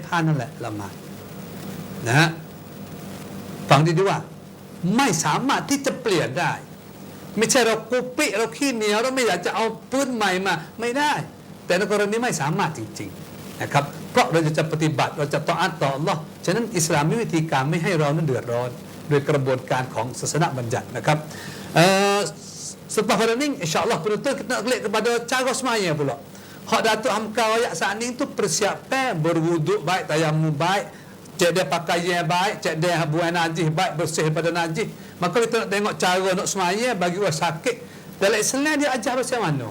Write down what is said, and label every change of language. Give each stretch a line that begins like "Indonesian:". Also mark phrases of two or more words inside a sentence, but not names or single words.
Thai: ผ้านั่นแหละละหมาดนะฮะฟังดีๆว่าไม่สามารถที่จะเปลี่ยนได้ไม่ใช่เรากุปิเราขี้เหนียวเราไม่อยากจะเอาพื้นใหม่มาไม่ได้แต่ในกรณีไม่สามารถจริงๆนะครับเพราะเราจะปฏิบัติเราจะต่ออัตต่ออัลลอฮ์ฉะนั้นอิสลามมีวิธีการไม่ให้เรานั้นเดือดร้อนโดยกระบวนการของศาสนาบัญญัตินะครับ
Malay: selepas pada ni insya-Allah penonton kita nak klik kepada cara semaya pula. Hak Datuk Hamka ayat saat ni tu persiapan berwuduk baik, tayamum baik, cek dia pakaian baik, cek dia buang najis baik, bersih pada najis. Maka kita nak tengok cara nak semaya bagi orang sakit Dalam Islam dia ajar macam mana?